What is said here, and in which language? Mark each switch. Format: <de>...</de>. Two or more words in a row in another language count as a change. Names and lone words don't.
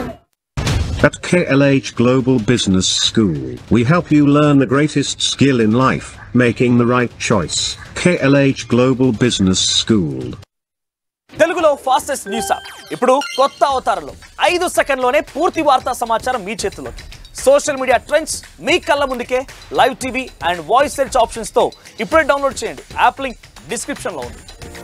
<en>At KLH Global Business School, we help you learn the greatest skill in life, making the right choice. KLH Global Business School.</en> <te>తెలుగులో</te> <en>fastest news app</en> <te>ఇప్పుడు కొత్త అవతారంలో 5 సెకండ్లోనే పూర్తి వార్తా సమాచారం మీ చేతిలోకి.</te> <en>social media trends</en> <te>మీ కళ్ళ ముందుకే</te> <en>live TV and voice search options</en> <te>ఇప్పుడే డౌన్లోడ్ చేయండి.</te> <en>app link description</en> <te>ఉంది.</te>